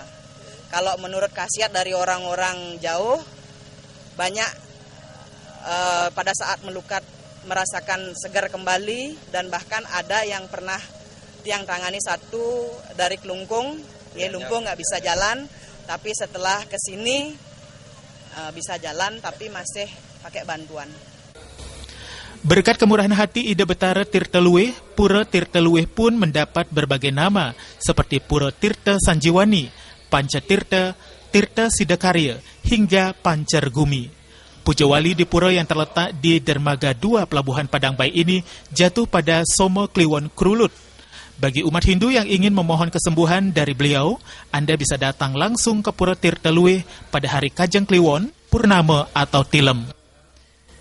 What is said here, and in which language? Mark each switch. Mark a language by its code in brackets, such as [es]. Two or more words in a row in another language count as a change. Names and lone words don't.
[id] Kalau menurut khasiat dari orang-orang jauh banyak pada saat melukat merasakan segar kembali, dan bahkan ada yang pernah tiang tangani satu dari kelungkung, dia lumpuh nggak bisa jalan, tapi setelah kesini bisa jalan tapi masih pakai bantuan. Berkat kemurahan hati ide Betara Tirta Luwih, Pura Tirta Luwih pun mendapat berbagai nama seperti Pura Tirta Sanjiwani, Panca Tirta, Tirta Sidakarya, hingga Pancar Gumi. Puja Wali di pura yang terletak di Dermaga 2 Pelabuhan Padangbai ini jatuh pada Somo Kliwon Krulut. Bagi umat Hindu yang ingin memohon kesembuhan dari beliau, Anda bisa datang langsung ke Pura Tirta Luwih pada hari Kajang Kliwon, Purnama atau Tilem.